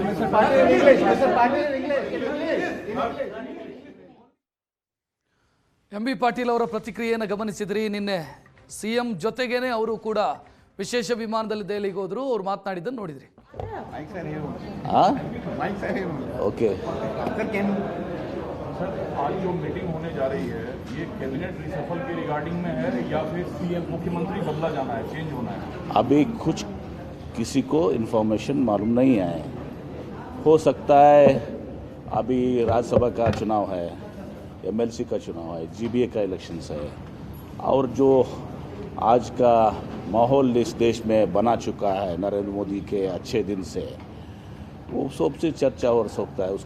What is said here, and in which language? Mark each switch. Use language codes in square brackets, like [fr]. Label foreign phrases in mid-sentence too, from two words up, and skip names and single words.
[kn] ಎಂ ಬಿ ಪಾಟೀಲ್ ಅವರ ಪ್ರತಿಕ್ರಿಯೆಯನ್ನು ಗಮನಿಸಿದ್ರಿ. ನಿನ್ನೆ CM ಜೊತೆಗೇನೆ ಅವರು ಕೂಡ ವಿಶೇಷ ವಿಮಾನದಲ್ಲಿ ದೆಹಲಿಗೆ ಹೋದ್ರು, ಅವ್ರು ಮಾತನಾಡಿದ್ದನ್ನು ನೋಡಿದ್ರಿ. ಓಕೆ. [hi] आज जो मीटिंग होने जा रही है ये [en] cabinet reshuffle [hi] के रिगार्डिंग में है या फिर CM मुख्यमंत्री बदला जाना है, चेंज होना है? अभी कुछ किसी को इन्फॉर्मेशन मालूम नहीं है. हो सकता है अभी राज्यसभा का चुनाव है, MLC का चुनाव है, GBA का इलेक्शंस है, और जो आज का माहौल इस देश में बना चुका है नरेंद्र मोदी के अच्छे दिन से, वो सबसे चर्चा हो सकता है.